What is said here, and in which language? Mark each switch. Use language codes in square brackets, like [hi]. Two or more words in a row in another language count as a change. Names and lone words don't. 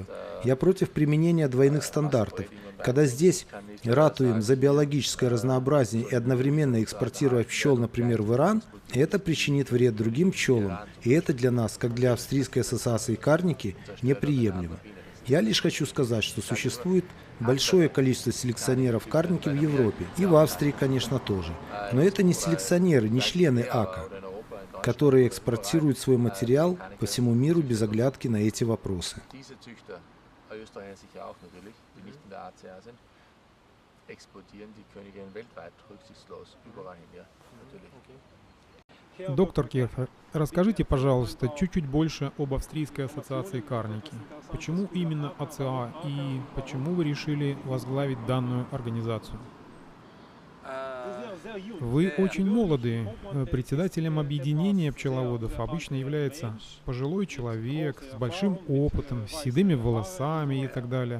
[ru] Я против применения двойных стандартов. Когда здесь ратуем за биологическое разнообразие и одновременно экспортируя пчел, например, в Иран, это причинит вред другим пчелам, и это для нас, как для Австрийской ассоциации карники, неприемлемо. Я лишь хочу сказать, что существует большое количество селекционеров карники в Европе, и в Австрии, конечно, тоже. Но это не селекционеры, не члены АКА, которые экспортируют свой материал по всему миру без оглядки на эти вопросы. [de] Österreicher sicher auch natürlich, die nicht in der ACA sind, exportieren die Königinnen weltweit rücksichtslos überall hin, ja, natürlich. [ru] Доктор Кефер, расскажите, пожалуйста, чуть-чуть больше об Австрийской ассоциации карники. Почему именно АЦА и почему вы решили возглавить данную организацию? Вы очень молоды. Председателем объединения пчеловодов обычно является пожилой человек с большим опытом, с седыми волосами и так далее.